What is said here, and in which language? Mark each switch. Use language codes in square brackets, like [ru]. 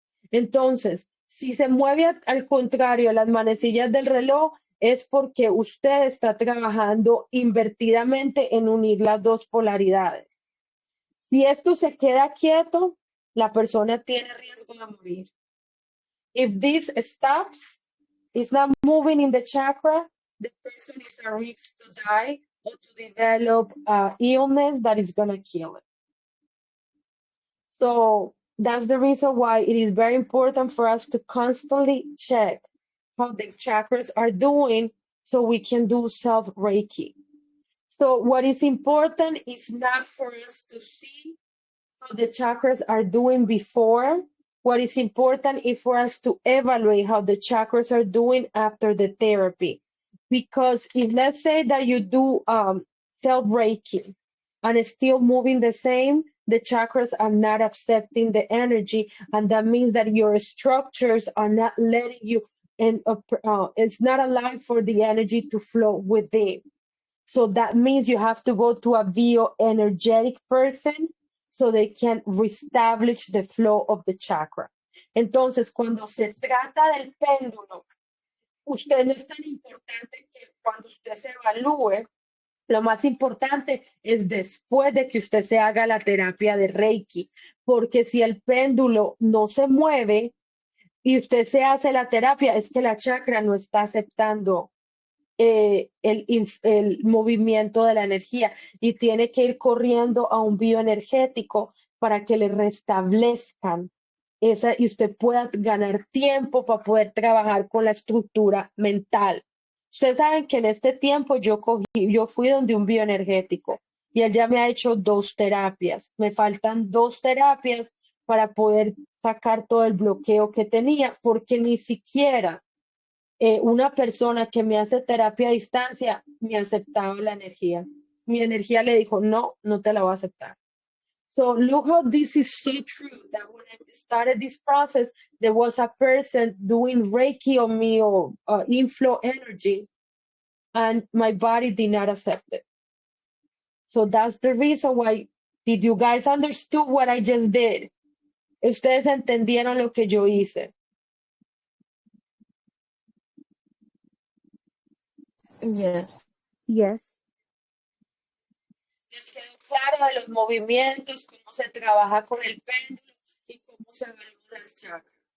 [es] Entonces, si se mueve al contrario a las manecillas del reloj, es porque usted está trabajando invertidamente en unir las dos polaridades. Si esto se queda quieto, la persona tiene riesgo de morir. [en] If this stops, it's not moving in the chakra, the person is at risk to die or to develop illness that is going to kill it. So that's the reason why it is very important for us to constantly check how the chakras are doing so we can do self-Reiki. So what is important is not for us to see how the chakras are doing before. What is important is for us to evaluate how the chakras are doing after the therapy. Because if let's say that you do self-Reiki and it's still moving the same, the chakras are not accepting the energy, and that means that your structures are not letting you, and it's not allowing for the energy to flow within. So that means you have to go to a bioenergetic person so they can reestablish the flow of the chakra. [es] Entonces, cuando se trata del péndulo, usted no es tan importante que cuando usted se evalúe, lo más importante es después de que usted se haga la terapia de Reiki, porque si el péndulo no se mueve y usted se hace la terapia, es que la chakra no está aceptando el movimiento de la energía y tiene que ir corriendo a un bioenergético para que le restablezcan esa y usted pueda ganar tiempo para poder trabajar con la estructura mental. Ustedes saben que en este tiempo yo fui donde un bioenergético y él ya me ha hecho 2 terapias. Me faltan 2 terapias para poder sacar todo el bloqueo que tenía, porque ni siquiera una persona que me hace terapia a distancia me aceptaba la energía. Mi energía le dijo, no, no te la voy a aceptar. [en] So look how this is so true, that when I started this process, there was a person doing Reiki on me or inflow energy, and my body did not accept it. So that's the reason why. Did you guys understood what I just did? [es] Ustedes entendieron lo que yo hice. [en] Yes. Yes. [es] ¿Les quedó claro de los movimientos, cómo se trabaja con el péndulo y cómo se evalúan las chakras?